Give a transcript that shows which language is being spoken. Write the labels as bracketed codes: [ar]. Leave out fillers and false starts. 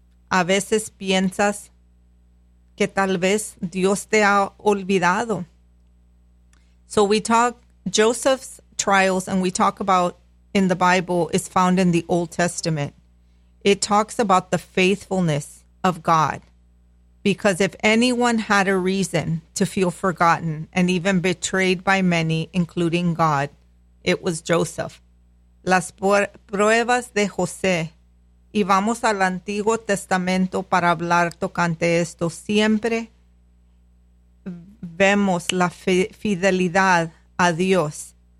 [es] A veces piensas que tal vez Dios te ha olvidado. [en] So we talk, Joseph's trials, and we talk about in the Bible, is found in the Old Testament. It talks about the faithfulness of God. Because if anyone had a reason to feel forgotten and even betrayed by many, including God, it was Joseph. [es] Las pruebas de José. Y vamos al Antiguo Testamento para hablar tocante esto. Siempre vemos la fidelidad a Dios.